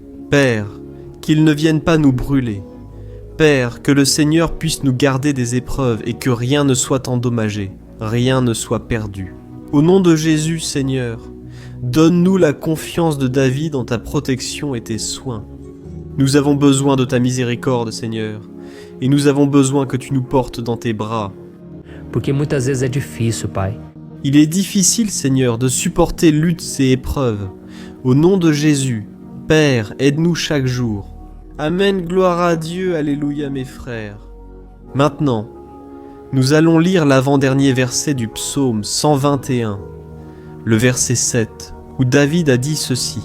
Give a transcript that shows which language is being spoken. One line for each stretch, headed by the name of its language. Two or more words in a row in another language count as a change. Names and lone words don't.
French: Père, qu'il ne vienne pas nous brûler. Père, que le Seigneur puisse nous garder des épreuves et que rien ne soit endommagé, rien ne soit perdu. Au nom de Jésus, Seigneur, donne-nous la confiance de David en ta protection et tes soins. Nous avons besoin de ta miséricorde, Seigneur, et nous avons besoin que tu nous portes dans tes bras.
Portuguese: Porque muitas vezes é difícil, Pai.
French: Il est difficile, Seigneur, de supporter luttes et épreuves. Au nom de Jésus, Père, aide-nous chaque jour. Amen, gloire à Dieu, alléluia mes frères. Maintenant, nous allons lire l'avant-dernier verset du psaume 121, le verset 7, où David a dit ceci.